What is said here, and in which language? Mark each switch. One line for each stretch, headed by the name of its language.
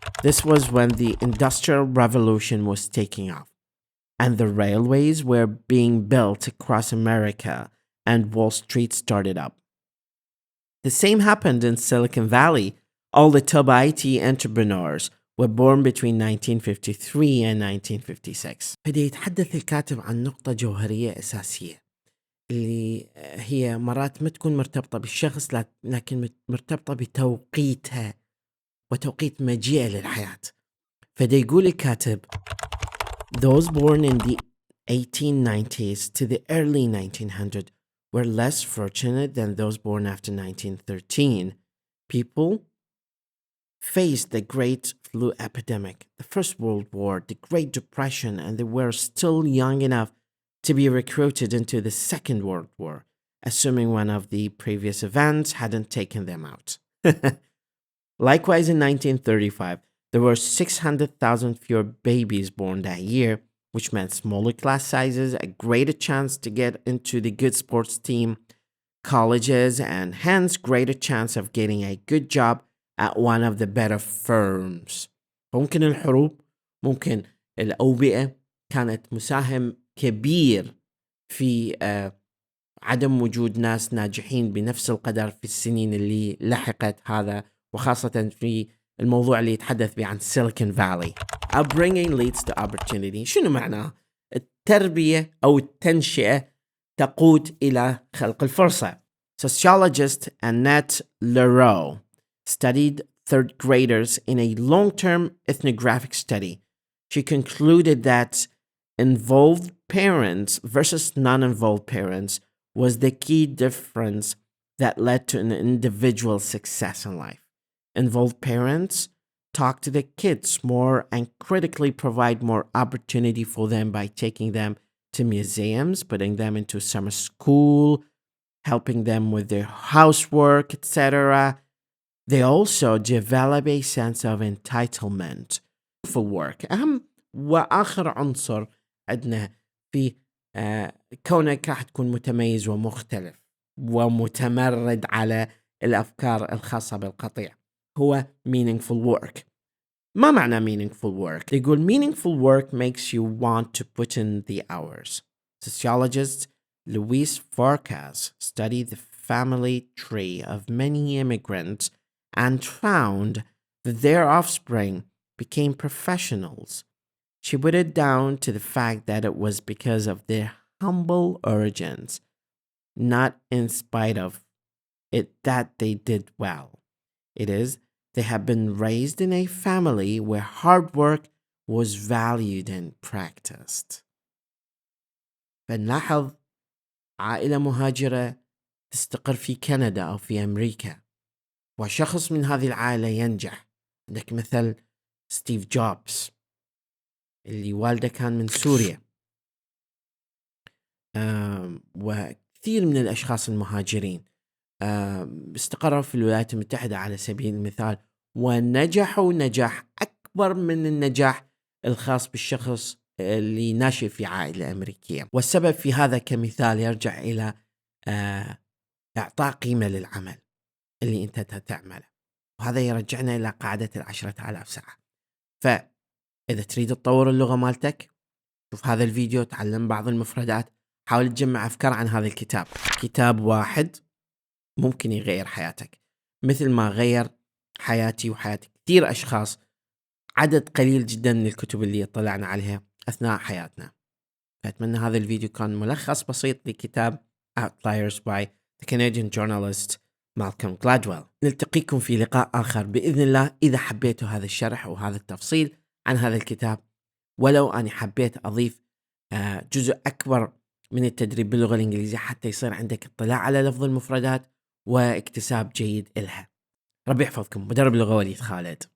English: This was when the Industrial Revolution was taking off, and the railways were being built across America, and Wall Street started up. The same happened in Silicon Valley. All the top IT entrepreneurs were born between 1953 and 1956.
Arabic: بدأ يتحدث الكاتب عن نقطة جوهرية أساسية اللي هي مرات ما تكون مرتبطة بالشخص لكن مرتبطة بتوقيتها وتوقيت مجيئه للحياة. فده يقول الكاتب
English: Those born in the 1890s to the early 1900s were less fortunate than those born after 1913. People faced the Great Flu Epidemic, the First World War, the Great Depression, and they were still young enough to be recruited into the Second World War, assuming one of the previous events hadn't taken them out. Likewise, in 1935, there were 600,000 fewer babies born that year, which meant smaller class sizes, a greater chance to get into the good sports team, colleges, and hence greater chance of getting a good job at one of the better firms.
Arabic: ممكن الحروب، ممكن الأوبئة كانت مساهم كبير في عدم وجود ناس ناجحين بنفس القدر في السنين اللي لحقت هذا، وخاصة في الموضوع اللي يتحدث به عن Silicon Valley.
English: Upbringing leads to opportunity.
Arabic: شنو معناه؟ التربية أو التنشئة تقود إلى خلق الفرصة.
English: Sociologist Annette Leroux studied third graders in a long-term ethnographic study. She concluded that involved parents versus non-involved parents was the key difference that led to an individual's success in life. Involved parents talk to the kids more and critically provide more opportunity for them by taking them to museums, putting them into summer school, helping them with their housework, etc. They also develop a sense of entitlement for work.
Arabic: أهم وآخر عنصر عندنا في كونك راح تكون متميز ومختلف ومتمرد على الأفكار الخاصة بالقطيع هو meaningful work. ما معنى
English: meaningful work؟
Arabic: يقول
English: meaningful work makes you want to put in the hours. Sociologist Louis Farkas studied the family tree of many immigrants and found that their offspring became professionals. She put it down to the fact that it was because of their humble origins, not in spite of it that they did well. It is, they have been raised in a family where hard work was valued and practiced.
Arabic: فنلاحظ عائلة مهاجرة تستقر في كندا أو في أمريكا، وشخص من هذه العائلة ينجح. عندك مثل ستيف جوبز اللي والده كان من سوريا، وكثير من الأشخاص المهاجرين استقروا في الولايات المتحدة على سبيل المثال، ونجحوا نجاح أكبر من النجاح الخاص بالشخص اللي ناشئ في عائلة أمريكية. والسبب في هذا كمثال يرجع إلى إعطاء قيمة للعمل اللي أنت تعمله، وهذا يرجعنا إلى قاعدة 10,000 ساعة. فإذا تريد تطور اللغة مالتك، شوف هذا الفيديو، تعلم بعض المفردات، حاول تجمع أفكار عن هذا الكتاب. كتاب واحد ممكن يغير حياتك مثل ما غير حياتي وحياة كثير أشخاص، عدد قليل جدا من الكتب اللي اطلعنا عليها أثناء حياتنا. فأتمنى هذا الفيديو كان ملخص بسيط لكتاب
English: Outliers by the Canadian journalist Malcolm Gladwell.
Arabic: نلتقيكم في لقاء آخر بإذن الله. إذا حبيتوا هذا الشرح وهذا التفصيل عن هذا الكتاب، ولو أنا حبيت أضيف جزء أكبر من التدريب باللغة الإنجليزية حتى يصير عندك اطلاع على لفظ المفردات واكتساب جيد إلها. ربي يحفظكم. مدرب اللغة وليد خالد.